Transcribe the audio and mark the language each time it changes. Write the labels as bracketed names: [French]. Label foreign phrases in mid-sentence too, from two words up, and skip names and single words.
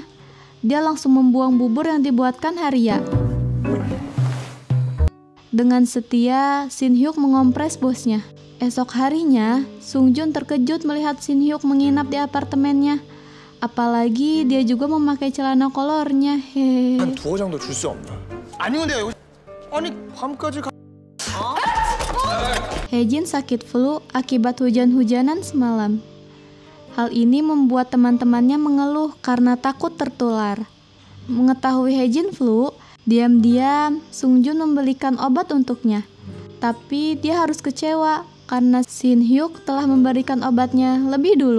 [Indonesian] Dia langsung membuang bubur yang dibuatkan Haria. Dengan setia, Shin Hyuk mengompres bosnya. Esok harinya, Sungjun terkejut melihat Shin Hyuk menginap di apartemennya. Apalagi dia juga memakai celana kolornya. Hehehe. [Korean] 한 두어 장도 줄 수 없나? 아니면 내가 여기 아니 밤까지 가. [Indonesian] Haejin sakit flu akibat hujan-hujanan semalam. Hal ini membuat teman-temannya mengeluh karena takut tertular. Mengetahui Haejin flu, diam-diam Sungjun membelikan obat untuknya. Tapi dia harus kecewa karena Shin Hyuk telah memberikan obatnya lebih dulu.